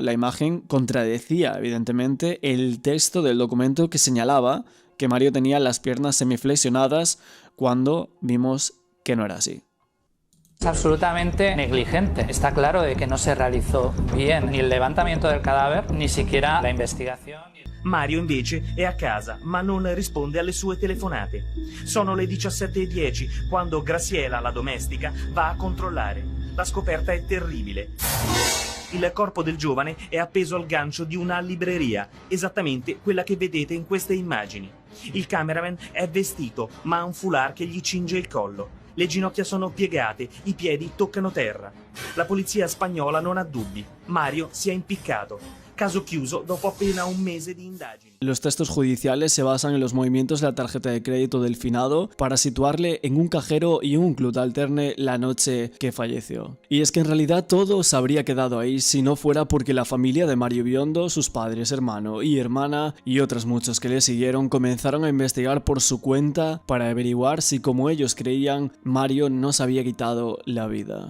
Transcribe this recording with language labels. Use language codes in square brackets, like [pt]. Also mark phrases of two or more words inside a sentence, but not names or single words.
[es] La imagen contradecía, evidentemente, el texto del documento que señalaba que Mario tenía las piernas semiflexionadas cuando vimos que no era así. Es absolutamente negligente. Está claro de que no se realizó bien ni el levantamiento del cadáver, ni siquiera la investigación. [it] Mario invece è a casa, ma non risponde alle sue telefonate. Sono le 17:10 quando Graciela, la domestica, va a controllare. La scoperta è terribile. Il corpo del giovane è appeso al gancio di una libreria, esattamente quella che vedete in queste immagini. Il cameraman è vestito, ma ha un foulard che gli cinge il collo. Le ginocchia sono piegate, i piedi toccano terra. La polizia spagnola non ha dubbi. Mario si è impiccato. Caso chiuso dopo appena un mese di indagini. [es] Los textos judiciales se basan en los movimientos de la tarjeta de crédito del finado para situarle en un cajero y un club alterne la noche que falleció. Y es que en realidad todo se habría quedado ahí si no fuera porque la familia de Mario Biondo, sus padres, hermano y hermana y otros muchos que le siguieron comenzaron a investigar por su cuenta para averiguar si, como ellos creían, Mario no se había quitado la vida.